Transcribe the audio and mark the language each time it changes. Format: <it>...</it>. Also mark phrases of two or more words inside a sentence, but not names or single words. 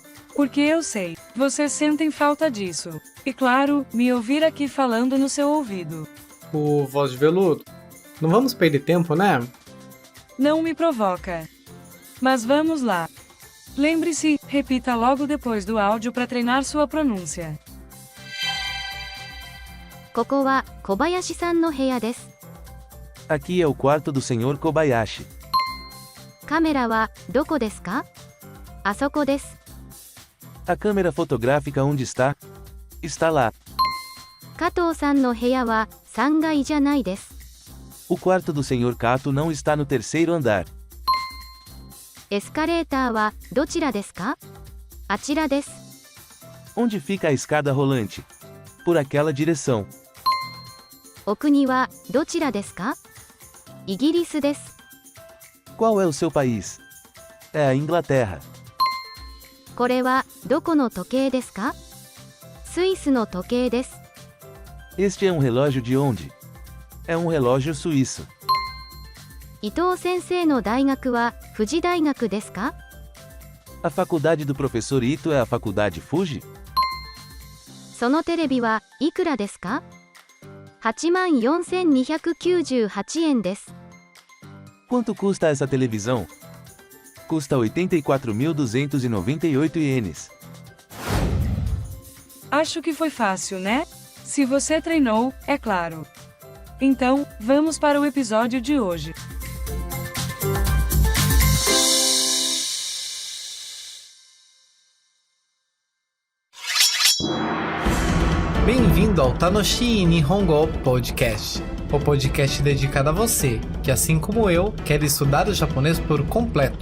<pt>Porque eu sei, vocês sentem falta disso. E claro, me ouvir aqui falando no seu ouvido. O Voz de Veludo, não vamos perder tempo, né? Não me provoca. Mas vamos lá. Lembre-se, repita logo depois do áudio para treinar sua pronúncia.</pt> <ja>ここは小林さんの部屋です。</ja> <pt>Aqui é o quarto do Sr. Kobayashi.</pt> <ja>カメラはどこですか？あそこです。</ja> <pt>A câmera fotográfica onde está? Está lá.</pt> <ja>加藤さんの部屋は3階じゃないです。</ja> <pt>O quarto do Sr. Kato não está no terceiro andar.</pt> <ja>エスカレーターはどちらですか？あちらです。</ja> <pt>Onde fica a escada rolante? Por aquela direção.</pt> <ja>お国はどちらですか？イギリスです。</ja> <pt>Qual é o seu país? É a Inglaterra.</pt> <ja>これはどこの時計ですか？スイスの時計です。</ja> <pt>Este é um relógio de onde? É um relógio suíço.</pt> <ja>伊藤先生の大学は富士大学ですか？</ja> <pt>A faculdade do professor Ito é a faculdade Fuji?</pt> <ja>そのテレビはいくらですか？84,298円です。</ja> <pt>Quanto custa essa televisão? Custa 84.298 ienes. Acho que foi fácil, né? Se você treinou, é claro. Então, vamos para o episódio de hoje. Bem-vindo ao Tanoshi Nihongo Podcast, o podcast dedicado a você, que assim como eu, quer estudar o japonês por completo.</pt>